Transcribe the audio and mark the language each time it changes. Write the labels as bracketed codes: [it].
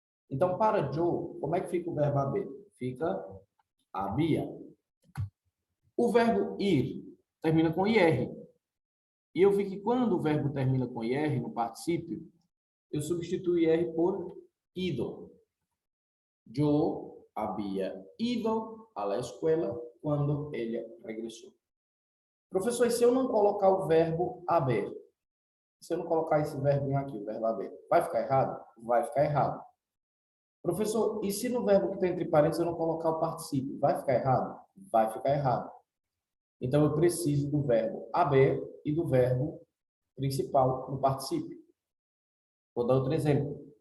[pt] Então, para Joe, como é que fica o verbo haver? Fica había. O verbo ir termina com IR. E eu vi que quando o verbo termina com IR no particípio, eu substituo IR por ido. [es] Yo había ido a la escuela quando ella regresó. [pt] Professor, e se eu não colocar o verbo haber? Se eu não colocar esse verbinho aqui, o verbo haber, vai ficar errado? Vai ficar errado. Professor, e se no verbo que está entre parênteses eu não colocar o particípio? Vai ficar errado? Vai ficar errado. Então, eu preciso do verbo haber e do verbo principal no particípio. Vou dar outro exemplo.